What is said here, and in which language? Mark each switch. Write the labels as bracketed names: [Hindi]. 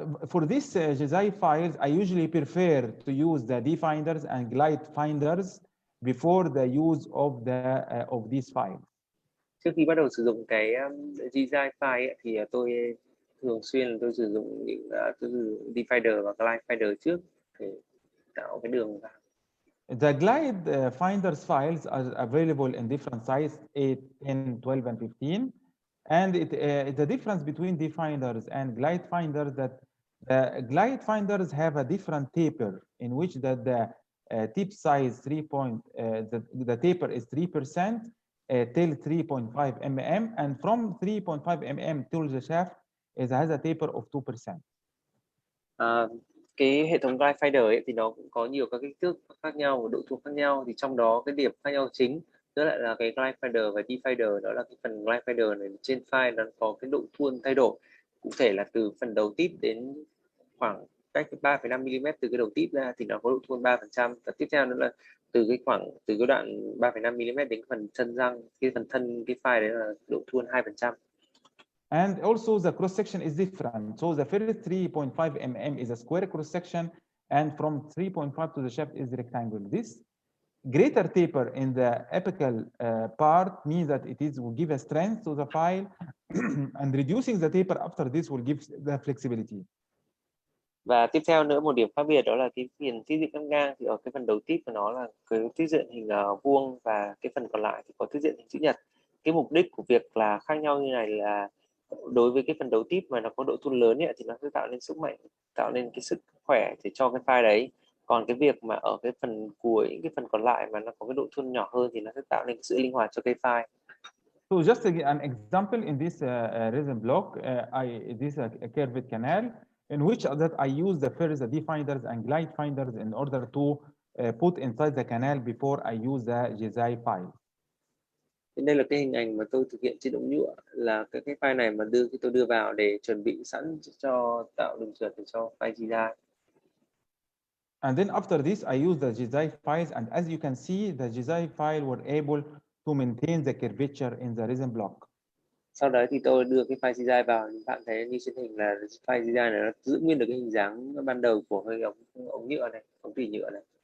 [English] For these Jizai files, I usually prefer to use the definders and glide finders before the use of these files. [Vietnamese] Trước khi bắt đầu sử dụng cái Jizai file ấy, thì tôi thường xuyên tôi sử dụng tôi sử dụng divider và glide finder trước để tạo cái đường vào. [English] The glide finders files are available in different sizes, 8, 10, 12, and 15. And the difference between definders and glide finders that the glide finders have a different taper in which the tip size the taper is 3% till 3.5 mm, and from 3.5 mm till the shaft has a taper of 2%. [Vietnamese] Cái hệ thống glide finder ấy thì nó cũng có nhiều các kích thước khác nhau và độ thua khác nhau, thì trong đó cái điểm khác nhau chính đó lại là cái glide finder và definder. Đó là cái phần glide finder này trên file nó có cái độ thuôn thay đổi, cụ thể là từ phần đầu tip đến khoảng cách 3,5 mm từ cái đầu tip ra thì nó có độ thuôn 3%, và tiếp theo nữa là từ cái đoạn 3,5 mm đến phần thân răng, cái phần thân cái file đấy là độ thuôn 2%. [English] And also the cross section is different. So the first 3.5 mm is a square cross section, and from 3.5 to the shaft is rectangle. This greater taper in the apical part means that will give a strength to the file, and reducing the taper after this will give the flexibility. [Vietnamese] Và tiếp theo nữa, một điểm khác biệt đó là cái phần tiết diện cắt ngang, thì ở cái phần đầu tip của nó là cái tiết diện hình vuông, và cái phần còn lại thì có tiết diện hình chữ nhật. Cái mục đích của việc là khác nhau như này là đối với cái phần đầu tip mà nó có độ thuôn lớn ấy, thì nó sẽ tạo nên sức mạnh, tạo nên cái sức khỏe để cho cái file đấy. Còn cái việc mà ở cái phần cuối, cái phần còn lại mà nó có cái độ thuôn nhỏ hơn thì nó sẽ tạo nên sự linh hoạt cho cái file. [English] So just an example in this resin block, this is a curved canal in which that I use the first definders and glide finders in order to put inside the canal before I use the GZI file. [Vietnamese] Đây là cái hình ảnh mà tôi thực hiện trên đống nhựa, là cái file này mà tôi đưa vào để chuẩn bị sẵn cho tạo đường trượt để cho file GZI. [English] And then after this, I use the GZI files, and as you can see, the GZI file were able to maintain the curvature in the resin block. [Vietnamese] Sau đó thì tôi đưa cái file GZI vào, bạn thấy như trên hình là file GZI này nó giữ nguyên được cái hình dáng ban đầu của cái ống nhựa này, ống tủy nhựa này.